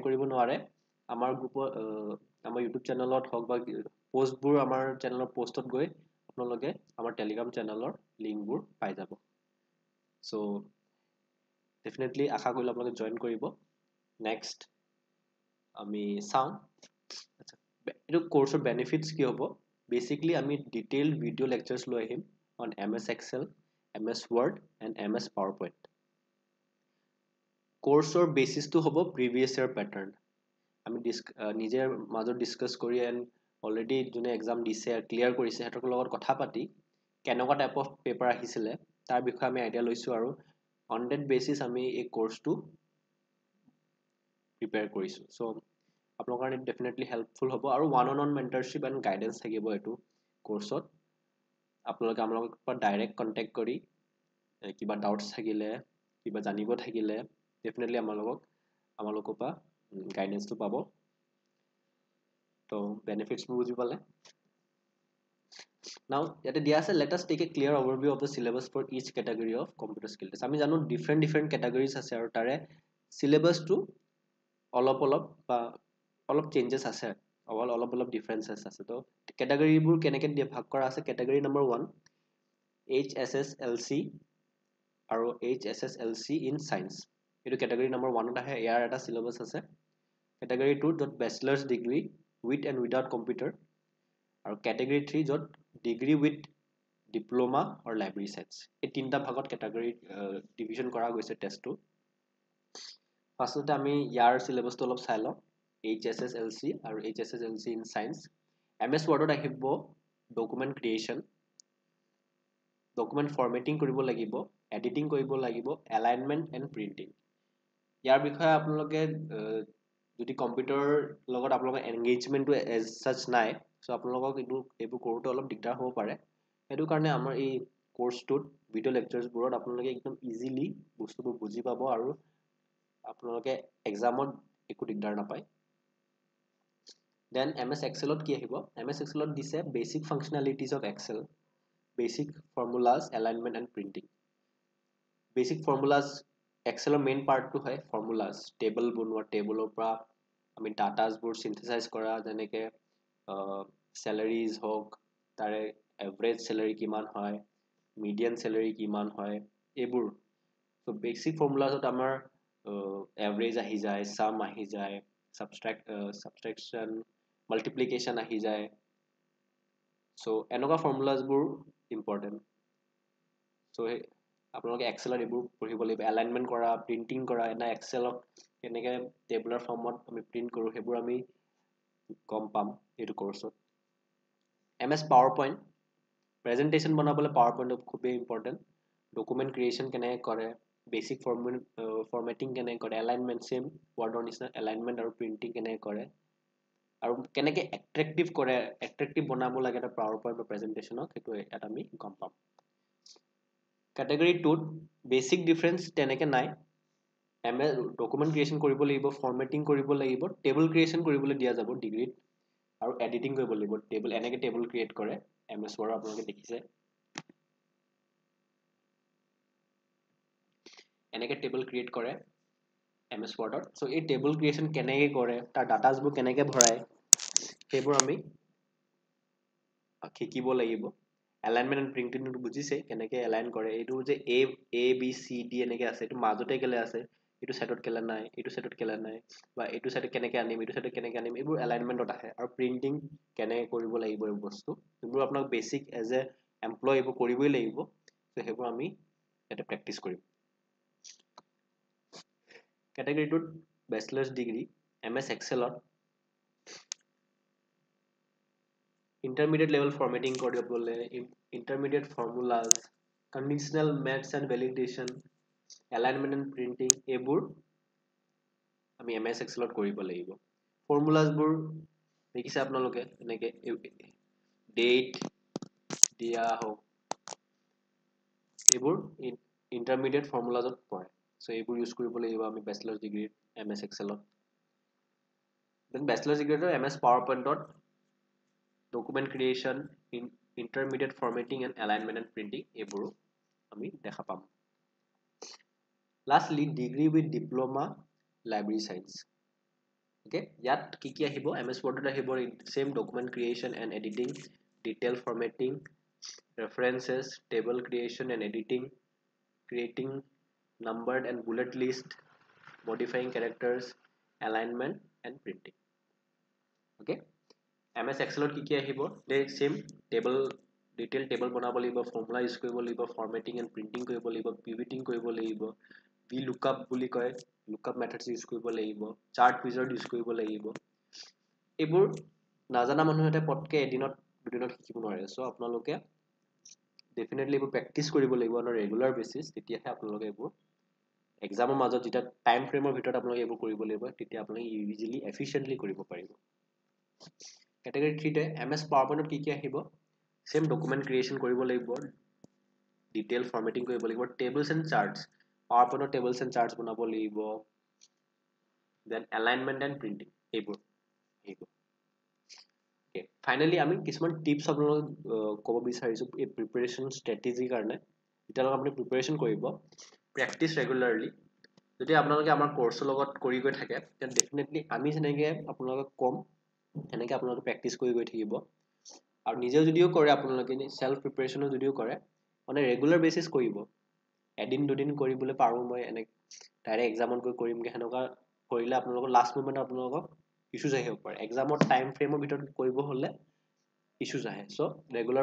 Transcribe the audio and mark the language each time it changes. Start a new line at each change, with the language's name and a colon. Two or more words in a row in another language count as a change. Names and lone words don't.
Assamese: কৰিব নোৱাৰে আমাৰ গ্ৰুপৰ আমাৰ ইউটিউব চেনেলত হক বা পোষ্টবোৰ আমাৰ চেনেলৰ পোষ্টত গৈ আপোনালোকে আমাৰ টেলিগ্ৰাম চেনেলৰ লিংকবোৰ পাই যাব
English: so definitely
Assamese: আশা কৰিলে আপোনালোকে জয়েন কৰিব নেক্সট আমি চাওঁ এটো কোৰ্সৰ বেনিফিটস কি হ'ব বেসিক্যালি আমি
English: detailed video lectures
Assamese: লৈ আহিম
English: on MS Excel MS Word and MS PowerPoint
Assamese: কোৰ্সৰ বেসিসটো হ'ব
English: previous year pattern
Assamese: আমি নিজে মাজত ডিসকাস কৰি
English: and already
Assamese: যোনে এক্সাম দিছে ক্লিয়াৰ কৰিছে হেতৰ লগত কথা পাতি কেনেকুৱা টাইপ অফ পেপাৰ আহিছিলে তাৰ বিষয়ে আমি আইডিয়া লৈছো আৰু
English: on that basis
Assamese: আমি এই কোৰ্সটো প্ৰিপেয়াৰ কৰিছো সো আপোনালোকৰ কাৰণে
English: definitely helpful
Assamese: হ'ব আৰু
English: one on one mentorship and guidance
Assamese: থাকিব এইটো কোৰ্সত আপোনালোকে আমাৰ পৰা
English: direct contact
Assamese: কৰি কিবা ডাউটছ থাকিলে কিবা জানিব থাকিলে ডেফিনেটলি আমালোকৰ পৰা গাইডেন্সটো পাব তো বেনিফিটছ বুজি পালে Now, যেতে দিয়া আছে
English: let us take a clear overview of the syllabus for each category of computer skill test.
Assamese: আমি জানো
English: different categories
Assamese: আছে আৰু তাৰে syllabus টো অলপ বা অলপ changes আছে অলপ differences আছে টো category বোৰ কেনেকে দিয়া ভাগ কৰা আছে
English: category number
Assamese: 1 HSSLC aru HSSLC
English: in science
Assamese: etu
English: category number 1
Assamese: অত আহে যাৰ এটা syllabus আছে
English: category 2 dot bachelor's degree with and without computer আৰু category 3 যত degree with diploma or
Assamese: library science এই তিনটা ভাগত
English: category division
Assamese: কৰা গৈছে টেষ্ট টো ফাৰ্স্টতে আমি ইয়াৰ সিলেবাসটো অলপ চাই লওঁ HSSLC আৰু HSSLC
English: in science
Assamese: MS Word ত আহিব
English: document creation document formatting
Assamese: কৰিব লাগিব editing কৰিব লাগিব
English: alignment and printing
Assamese: ইয়াৰ বিষয়ে আপোনালোকে যদি কম্পিউটাৰ লগত আপোনালোকৰ এনগেজমেন্টটো
English: as such
Assamese: নাই সো আপোনালোকক এইবোৰ কৰোতে অলপ দিগদাৰ হ'ব পাৰে সেইটো কাৰণে আমাৰ এই কোৰ্সটোত
English: video lectures
Assamese: বোৰত আপোনালোকে একদম ইজিলি বস্তুবোৰ বুজি পাব আৰু আপোনালোকে এক্সামত একো দিগদাৰ নাপায় দেন MS Excel ত কি আহিব MS Excel ত দিছে
English: basic functionalities of Excel basic formulas alignment and printing basic formulas
Assamese: Excel
English: main part
Assamese: to hai formulas table bunwa table পৰা আমি ডাটাস বোৰ সিনথেসাইজ কৰা যেনেকে salaries হওক তাৰে
English: average salary
Assamese: কিমান হয় median salary কিমান হয় এইবোৰ so
English: basic formulas
Assamese: ত আমাৰ average আহি যায় sum আহি যায়
English: subtraction multiplication
Assamese: আহি যায় so এনেকুৱা formulas বোৰ important so আপোনালোকে এক্সেলত এইবোৰ পঢ়িব লাগিব এলাইনমেন্ট কৰা প্ৰিন্টিং কৰা এনা এক্সেলত কেনেকে
English: tabular form
Assamese: আমি প্ৰিন্ট কৰো হেবোৰ আমি গম পাম এইটো কোৰ্সত MS PowerPoint প্ৰেজেন্টেশন বনাবলে PowerPoint খুবই
English: important document creation
Assamese: কেনেকে কৰে
English: basic formatting
Assamese: কেনেকে কৰে
English: alignment same Word
Assamese: নিচিনা এলাইনমেন্ট আৰু প্ৰিন্টিং কেনেকে কৰে আৰু কেনেকে এট্ৰেক্টিভ বনাব লাগে এটা PowerPoint বা প্ৰেজেন্টেশনক সেইটো এটা আমি গম পাম category 2
English: basic difference
Assamese: তেনেকে নাই
English: MS document creation
Assamese: কৰিব লাগিব formatting কৰিব লাগিব
English: table creation
Assamese: কৰিবলৈ দিয়া যাব ডিগ্ৰীত আৰু editing কৰিব লাগিব table এনেকে table create কৰে MS Word আপোনালোকে দেখিছে এনেকৈ
English: table create
Assamese: কৰে MS Wordত সো এই
English: table creation
Assamese: কেনেকৈ কৰে তাৰ ডাটাছবোৰ কেনেকৈ ভৰায় সেইবোৰ আমি শিকিব লাগিব
English: alignment and printing
Assamese: বুজিছে কেনেকৈ এলাইন কৰে এইটো যে A B C D এনেকৈ আছে এইটো মাজতে কেলে আছে এইটো সাইডত কেলে নাই এইটো সাইডত কেলে নাই বা এইটো সাইডত কেনেকৈ আনিম এইটো সাইডত কেনেকৈ আনিম এইবোৰ এলাইনমেন্টত আহে আৰু প্ৰিন্টিং কেনেকৈ কৰিব লাগিব এই বস্তু এইবোৰ আপোনাক
English: basic as an employee
Assamese: এইবোৰ কৰিবই লাগিব সো সেইবোৰ আমি এটা প্ৰেক্টিস কৰিম কেটেগৰীটোত
English: bachelor's degree
Assamese: MS Excelত
English: intermediate level formatting
Assamese: কৰিবলৈ
English: intermediate formulas conditional maths and validation alignment and printing
Assamese: এইবোৰ আমি MS Excelত কৰিব লাগিব formulas বোৰ দেখিছে আপোনালোকে এনেকে date দিয়া হোক এইবোৰ
English: intermediate formulas
Assamese: পৰে সো এইবোৰ ইউজ কৰিব লাগিব আমি
English: bachelor's degree
Assamese: MS Excelত
English: then bachelor's degree
Assamese: MS
English: PowerPoint document creation intermediate formatting and alignment and printing
Assamese: এইবোৰো আমি দেখা পাম
English: lastly degree with diploma library science okay
Assamese: ইয়াত কি আহিব
English: MS Word আহিব same document creation and editing detail formatting references table creation and editing creating numbered and bullet list modifying characters alignment and printing okay MS Excelত
Assamese: কি আহিব
English: same table detail table
Assamese: বনাব লাগিব
English: formula ইউজ
Assamese: কৰিব লাগিব
English: formatting and printing
Assamese: কৰিব লাগিব pivoting কৰিব লাগিব VLOOKUP বুলি কয়
English: lookup methods
Assamese: ইউজ কৰিব লাগিব
English: chart wizard
Assamese: ইউজ কৰিব লাগিব এইবোৰ নাজানা মানুহ এটা পটকে এদিনত দুদিনত শিকিব নোৱাৰে সো আপোনালোকে ডেফিনেটলি এইবোৰ প্ৰেক্টিস কৰিব লাগিব
English: on regular basis
Assamese: তেতিয়াহে আপোনালোকে এইবোৰ এক্সামৰ মাজত যেটা
English: time frame
Assamese: ভিতৰত আপোনালোকে এইবোৰ কৰিব লাগিব তেতিয়া আপোনালোকে
English: easily efficiently
Assamese: কৰিব পাৰিব Category 3 তে MS PowerPoint কি আহিব
English: same document creation
Assamese: কৰিব লাগিব
English: detail formatting
Assamese: কৰিব লাগিব
English: tables and charts PowerPoint tables and charts
Assamese: বনাব লাগিব then
English: alignment and printing
Assamese: এইবোৰ
English: okay finally
Assamese: আমি কিছুমান টিপস আপোনালোকক ক'ব বিচাৰিছো এই
English: preparation strategy
Assamese: কাৰণে যেতিয়ালৈকে আপুনি প্ৰিপাৰেচন কৰিব
English: practice regularly
Assamese: যদি আপোনালোকে আমাৰ কোৰ্সৰ লগত কৰি গৈ থাকে
English: then definitely
Assamese: আমি যেনেকৈ আপোনালোকক কম এনেকৈ আপোনালোকে প্ৰেক্টিস কৰি গৈ থাকিব আৰু নিজে যদিও কৰে আপোনালোকে
English: self preparation
Assamese: যদিও কৰে মানে
English: regular basis
Assamese: কৰিব এদিন দুদিন কৰিবলৈ পাৰো মই এনে ডাইৰেক্ট এক্সামত গৈ কৰিমগে হেনকা কৰিলে আপোনালোকৰ
English: last moment
Assamese: আপোনালোকক ইস্যুজ আহিব পাৰে এক্সামৰ
English: time frame
Assamese: ভিতৰত কৰিব হলে ইস্যুজ আহে
English: so regular